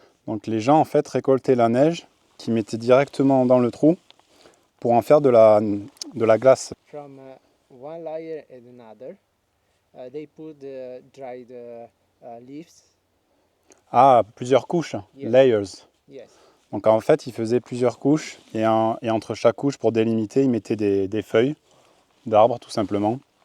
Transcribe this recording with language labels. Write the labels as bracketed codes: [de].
[fr] Donc les gens en fait récoltaient la neige qu'ils mettaient directement dans le trou pour en faire de la glace. [en] From one layer and another, they put dried leaves. [fr] Ah, plusieurs couches, [en] Yes. layers. Yes. [fr] Donc en fait, ils faisaient plusieurs couches et entre chaque couche, pour délimiter, ils mettaient des feuilles d'arbres tout simplement.